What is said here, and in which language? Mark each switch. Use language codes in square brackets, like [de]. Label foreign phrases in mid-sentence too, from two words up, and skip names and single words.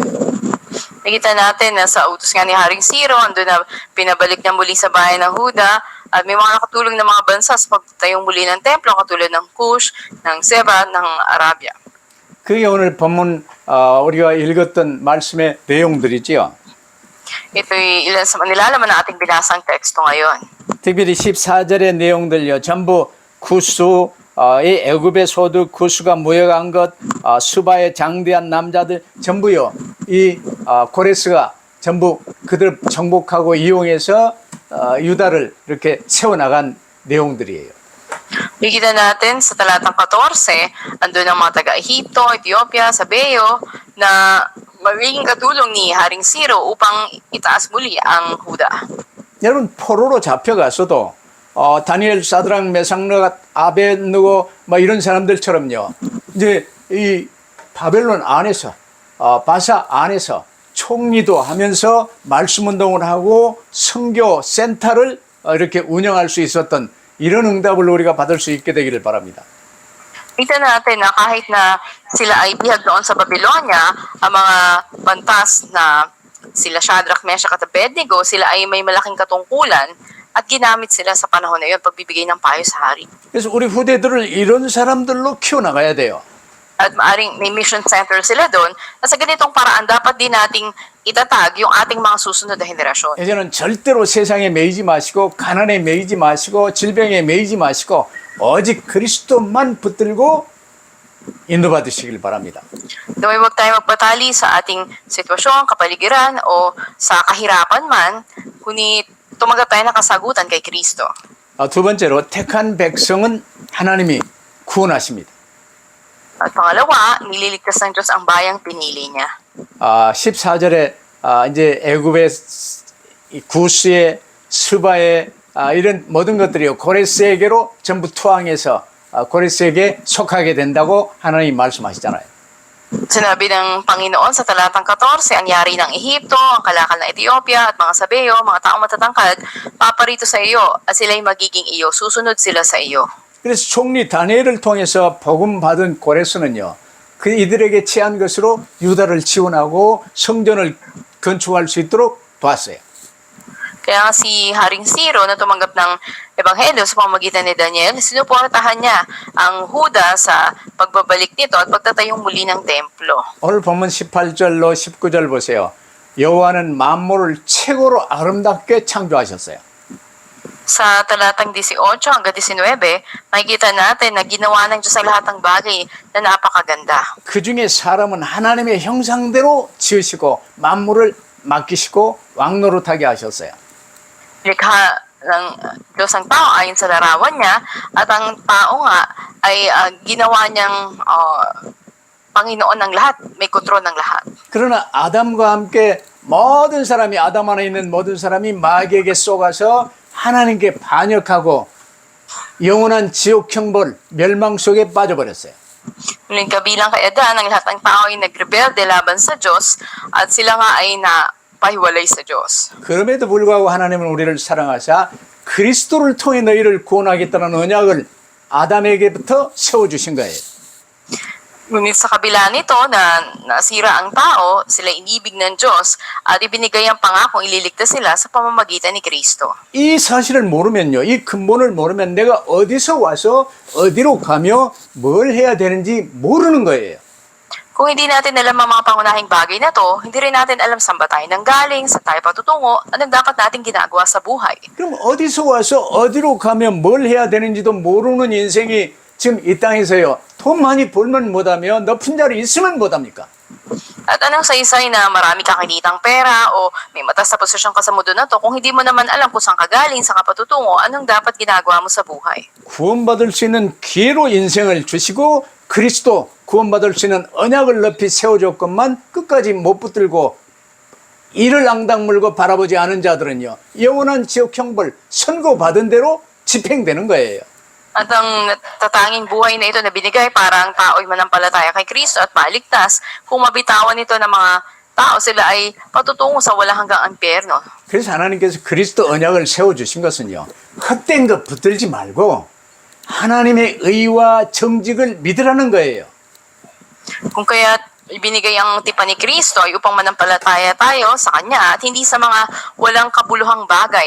[tl] Nakita natin na sa utos nga ni Haring Ciro, andun na pinabalik niya muli sa bayan ng Huda at may mga nakatulong na mga bansa sa pagtayong muli ng templo katulad ng Kush, ng Seba, ng Arabia. [ko] 그게 오늘 본문 우리가 읽었던 말씀의 내용들이지요. [tl] Ito'y ilan sa nilalaman ng ating binasang teksto ngayon. [ko] 특별히 14절의 내용들요. 전부 구수, 이 애굽의 소득, 구수가 모여간 것, 수바의 장대한 남자들 전부요. 이 고레스가 전부 그들 정복하고 이용해서 유다를 이렇게 세워나간 내용들이에요. [tl] Nakikita natin sa talatang 14, andun ang mga taga-Ehipto, Ethiopia, Sabeo, na magiging katulong ni Haring Ciro upang itaas muli ang Huda. [ko] 여러분 포로로 잡혀가서도 다니엘, 사드락, 메삭, 아벳느고 뭐 이런 사람들처럼요. 이제 이 바벨론 안에서 바사 안에서 총리도 하면서 말씀 운동을 hago 선교 센터를 이렇게 운영할 수 있었던 이런 응답을 우리가 받을 수 있게 되기를 바랍니다. [tl] Kita natin na kahit na sila ay bihag doon sa Babylonia, ang mga bantas na sila Shadrach, Meshach at Abednego, sila ay may malaking katungkulan at ginamit sila sa panahon na yun pagbibigay ng payo sa hari. [ko] 그래서 우리 후대들을 이런 사람들로 키워나가야 돼요. [tl] At maaring may [en] mission center [tl] sila doon na sa ganitong paraan dapat din nating itatag yung ating mga susunod na henerasyon. [ko] 이제는 절대로 세상에 매이지 마시고 가난에 매이지 마시고 질병에 매이지 마시고 오직 그리스도만 붙들고 인도받으시길 바랍니다. [tl] Naway huwag tayo magpatali sa ating sitwasyon, kapaligiran o sa kahirapan man, kundi tumanggap tayo ng kasagutan kay Kristo. [ko] 두 번째로 택한 백성은 하나님이 구원하십니다. [tl] At pangalawa, nililigtas ng Diyos ang bayang pinili niya. [ko] 14절에 이제 애굽의 구스의 스바의 이런 모든 것들이요 고레스에게로 전부 투항해서 고레스에게 속하게 된다고 하나님 말씀하시잖아요. [tl] Sinabi ng Panginoon sa talatang 14, ang yari ng Ehipto, ang kalakal ng Ethiopia at mga sabeyo, mga taong matatangkad, paparito sa iyo at sila'y magiging iyo, susunod sila sa iyo. [ko] 그래서 총리 다니엘을 통해서 복음 받은 고레스는요, 그 이들에게 취한 것으로 유다를 지원하고 성전을 건축할 수 있도록 도왔어요. [tl] Kaya nga si Haring Ciro na tumanggap ng Ebanghelyo sa pamamagitan ni Daniel, sinuportahan niya ang Huda sa pagbabalik nito at pagtatayong muli ng templo. [ko] 오늘 본문 18절로 19절 보세요. 여호와는 만물을 최고로 아름답게 창조하셨어요. [tl] Sa talatang 18 hanggang 19, makikita natin na ginawa ng Diyos ang lahat ng bagay na napakaganda. [ko] 그 중에 사람은 하나님의 형상대로 지으시고 만물을 맡기시고 왕노릇하게 하셨어요. [tl] Likha ng Diyos ang tao ayon sa larawan niya at ang tao nga ay ginawa niyang Panginoon ng lahat, may kontrol ng lahat. [ko] 그러나 아담과 함께 모든 사람이 아담 안에 있는 모든 사람이 마귀에게 쏘가서 하나님께 반역하고 영원한 지옥 형벌 멸망 속에 빠져버렸어요. [tl] Muling kabilang kay Adan, ang lahat ng tao ay nagrebelde laban sa Diyos at sila nga ay napahiwalay sa Diyos. [ko] 그럼에도 불구하고 하나님은 우리를 사랑하사 그리스도를 통해 너희를 구원하겠다는 언약을 아담에게부터 세워주신 거예요. [tl] Ngunit sa kabila nito na nasira ang tao, sila inibig ng Diyos at ibinigay ang pangakong ililigtas sila sa pamamagitan ni Kristo. [ko] 이 사실을 모르면요, 이 근본을 모르면 내가 어디서 와서 어디로 가며 뭘 해야 되는지 모르는 거예요. [tl] Kung hindi natin alam ang mga pangunahing bagay na to, hindi rin natin alam saan ba tayo nanggaling, saan tayo patutungo, anong dapat natin ginagawa sa buhay. [ko] 그럼 어디서 와서 어디로 가면 뭘 해야 되는지도 모르는 인생이 지금 이 땅에서요, 돈 많이 벌면 못하며 높은 자리 있으면 못합니까? [tl] At anong saysay na marami kang kinitang pera o may matas na posisyon ka sa mundo na to, kung hindi mo naman alam kung saan ka galing, saan ka patutungo, anong dapat ginagawa mo sa buhay? [ko] 구원받을 수 있는 기회로 인생을 주시고 그리스도 구원받을 수 있는 언약을 높이 세워줬건만 끝까지 못 붙들고 이를 앙당 물고 바라보지 않은 자들은요, 영원한 지옥 형벌 선고받은 대로 집행되는 거예요. [tl] At ang tatanging buhay na ito na binigay para ang tao ay manampalataya kay Kristo at maligtas, kung mabitawan nito ng mga tao, sila ay patutungo sa walang hanggang impyerno. [ko] 그래서 하나님께서 그리스도 언약을 세워주신 것은요, 헛된 것 붙들지 말고 하나님의 의와 정직을 믿으라는 거예요. [tl] Kung kaya ibinigay ang tipan ni Kristo ay upang manampalataya tayo sa Kanya at hindi sa mga walang kabuluhang bagay.